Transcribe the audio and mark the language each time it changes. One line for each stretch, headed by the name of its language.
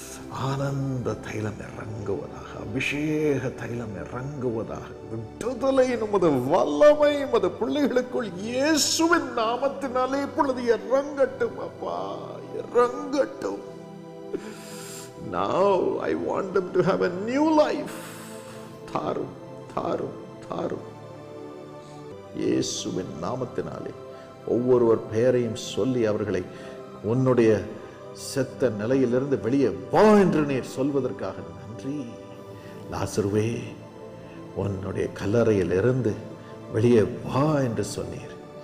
Tamil: ஆனந்த தைலம் இறங்குவதாக, அபிஷேக தைலம் இறங்குவதாக. விடுதலை உமது வல்லமை உமது பிள்ளைகளுக்குள் இயேசுவின் நாமத்தினாலே இப்பொழுது இறங்கட்டும் அப்பா, இறங்கட்டும்.
English: Now I want them to have a new life.
Tamil: தாரும், தாரும், தாரும். இயேசுவின் நாமத்தினாலே ஒவ்வொருவர் பெயரையும் சொல்லி அவர்களை உன்னுடைய செத்த நிலையிலிருந்து வெளியே வா என்று நீர் சொல்வதற்காக நன்றி. லாசருவே, உன்னுடைய கல்லறையில் இருந்து வெளியே வா என்று சொன்னீர்.